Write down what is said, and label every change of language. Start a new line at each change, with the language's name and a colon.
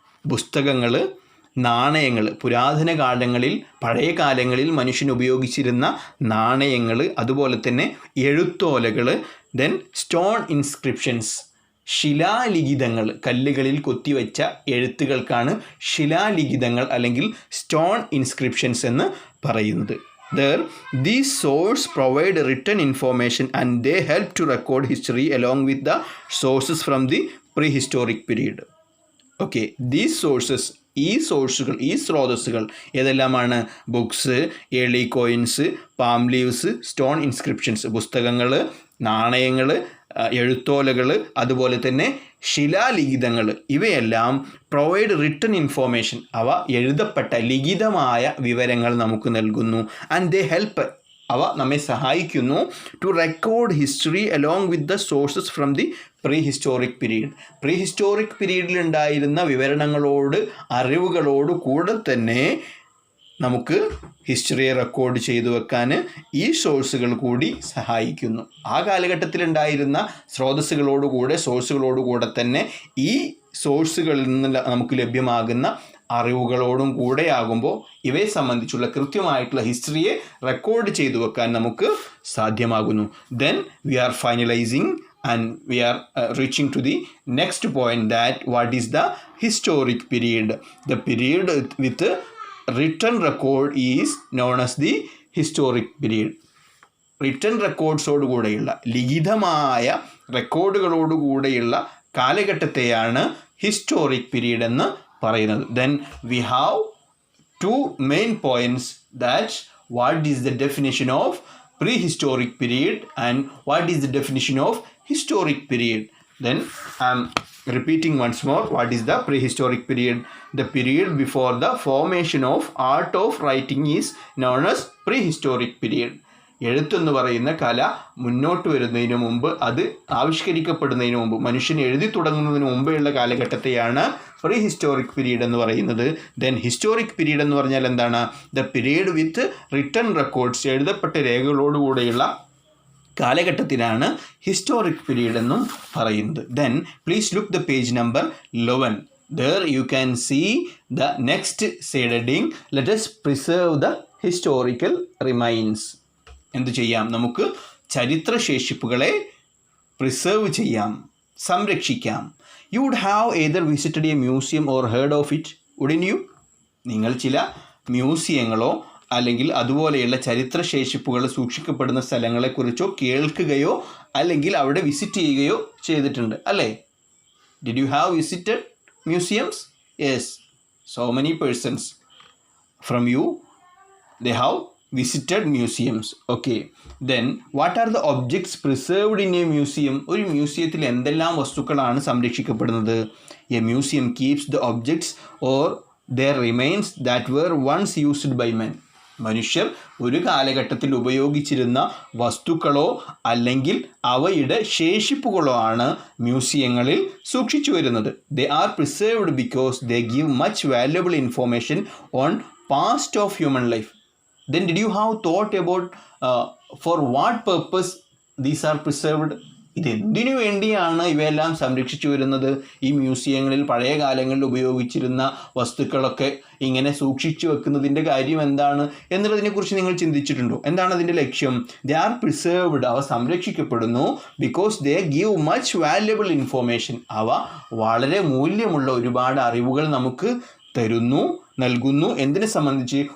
Malayalam: പുസ്തകങ്ങൾ, നാണയങ്ങൾ, പുരാതന കാലങ്ങളിൽ പഴയ കാലങ്ങളിൽ മനുഷ്യൻ ഉപയോഗിച്ചിരുന്ന നാണയങ്ങൾ, അതുപോലെ തന്നെ എഴുത്തോലകൾ.
English: then stone inscriptions,
Malayalam: ശിലാലിഖിതങ്ങൾ, കല്ലുകളിൽ കൊത്തിവെച്ച എഴുത്തുകൾക്കാണ് ശിലാലിഖിതങ്ങൾ അല്ലെങ്കിൽ സ്റ്റോൺ ഇൻസ്ക്രിപ്ഷൻസ് എന്ന് പറയുന്നത്.
English: These sources provide written information and they help to record history along with the sources from the prehistoric period. Okay, these sources,
Malayalam: ഈ സ്രോതസ്സുകൾ ഏതെല്ലാമാണ്?
English: books, early coins, palm leaves, stone inscriptions,
Malayalam: പുസ്തകങ്ങൾ, നാണയങ്ങൾ, എഴുത്തോലകൾ, അതുപോലെ തന്നെ ശിലാലിഖിതങ്ങൾ. ഇവയെല്ലാം
English: provide written information,
Malayalam: അവ എഴുതപ്പെട്ട ലിഖിതമായ വിവരങ്ങൾ നമുക്ക് നൽകുന്നു.
English: and they help,
Malayalam: അവ നമ്മെ സഹായിക്കുന്നു
English: To record history along with the sources from the prehistoric period.
Malayalam: Pre historic പീരീഡിലുണ്ടായിരുന്ന വിവരണങ്ങളോട്, അറിവുകളോട് കൂടെ തന്നെ നമുക്ക് ഹിസ്റ്ററിയെ റെക്കോർഡ് ചെയ്തു വെക്കാൻ ഈ സോഴ്സുകൾ കൂടി സഹായിക്കുന്നു. ആ കാലഘട്ടത്തിലുണ്ടായിരുന്ന സോഴ്സുകളോടുകൂടെ തന്നെ ഈ സോഴ്സുകളിൽ നിന്ന് നമുക്ക് ലഭ്യമാകുന്ന അറിവുകളോടും കൂടെയാകുമ്പോൾ ഇവയെ സംബന്ധിച്ചുള്ള കൃത്യമായിട്ടുള്ള ഹിസ്റ്ററിയെ റെക്കോർഡ് ചെയ്തു വെക്കാൻ നമുക്ക് സാധ്യമാകുന്നു.
English: Then we are finalising and we are reaching to the next point, that what is the historic period. The period with written record is known as the historic period.
Malayalam: Written റെക്കോർഡ്സോടുകൂടെയുള്ള, ലിഖിതമായ റെക്കോർഡുകളോടുകൂടെയുള്ള കാലഘട്ടത്തെയാണ് historic period എന്ന് പറയുന്നത്.
English: Then we have two main points, that what is the definition of prehistoric period and what is the definition of historic period. Then I am repeating once more, what is the prehistoric period? The period before the formation of art of writing is known as prehistoric period.
Malayalam: എഴുത്തെന്ന് പറയുന്ന കല മുന്നോട്ട് വരുന്നതിന് മുമ്പ്, അത് ആവിഷ്കരിക്കപ്പെടുന്നതിന് മുമ്പ്, മനുഷ്യൻ എഴുതി തുടങ്ങുന്നതിന് മുമ്പെയുള്ള കാലഘട്ടത്തെയാണ് പ്രീ ഹിസ്റ്റോറിക് പീരീഡ് എന്ന് പറയുന്നത്. ദെൻ ഹിസ്റ്റോറിക് പീരീഡ് എന്ന് പറഞ്ഞാൽ എന്താണ്?
English: the period with written records,
Malayalam: എഴുതപ്പെട്ട രേഖകളോടുകൂടെയുള്ള കാലഘട്ടത്തിനാണ് ഹിസ്റ്റോറിക് പീരീഡ് എന്നും പറയുന്നത്.
English: Then please look the page number 11. There you can see the next heading, let us preserve the historical remains.
Malayalam: എന്ത് ചെയ്യാം? നമുക്ക് ചരിത്രശേഷിപ്പുകളെ പ്രിസർവ് ചെയ്യാം, സംരക്ഷിക്കാം.
English: You would have either visited a museum or heard of it, wouldn't you?
Malayalam: നിങ്ങൾ ചില മ്യൂസിയങ്ങളോ അല്ലെങ്കിൽ അതുപോലെയുള്ള ചരിത്രശേഷിപ്പുകൾ സൂക്ഷിക്കപ്പെടുന്ന സ്ഥലങ്ങളെക്കുറിച്ചോ കേൾക്കുകയോ അല്ലെങ്കിൽ അവിടെ വിസിറ്റ് ചെയ്യുകയോ ചെയ്തിട്ടുണ്ട്, അല്ലേ?
English: Did you have visited museums? Yes, so many persons from you, they have visited museums. Okay, then what are the objects preserved in a museum?
Malayalam: ഒരു മ്യൂസിയത്തിൽ എന്തെല്ലാം വസ്തുക്കളാണ് സംരക്ഷിക്കപ്പെടുന്നത്?
English: A museum keeps the objects or their remains that were once used by men.
Malayalam: മനുഷ്യർ ഒരു കാലഘട്ടത്തിൽ ഉപയോഗിച്ചിരുന്ന വസ്തുക്കളോ അല്ലെങ്കിൽ അവയുടെ ശേഷിപ്പുകളോ ആണ് മ്യൂസിയങ്ങളിൽ സൂക്ഷിച്ചു വരുന്നത്.
English: They are preserved because they give much valuable information on past of human life. Then did you have thought about for what purpose these are preserved?
Malayalam: ഇതെന്തിനു വേണ്ടിയാണ് ഇവയെല്ലാം സംരക്ഷിച്ചു വരുന്നത്? ഈ മ്യൂസിയങ്ങളിൽ പഴയ കാലങ്ങളിൽ ഉപയോഗിച്ചിരുന്ന വസ്തുക്കളൊക്കെ ഇങ്ങനെ സൂക്ഷിച്ചു വെക്കുന്നതിൻ്റെ കാര്യം എന്താണ് എന്നുള്ളതിനെക്കുറിച്ച് നിങ്ങൾ ചിന്തിച്ചിട്ടുണ്ടോ? എന്താണ് അതിൻ്റെ ലക്ഷ്യം?
English: they are preserved,
Malayalam: അവ സംരക്ഷിക്കപ്പെടുന്നു
English: because they give much valuable information,
Malayalam: അവ വളരെ മൂല്യമുള്ള ഒരുപാട് അറിവുകൾ നമുക്ക് നൽകുന്നു. എന്തിനെ സംബന്ധിച്ച്?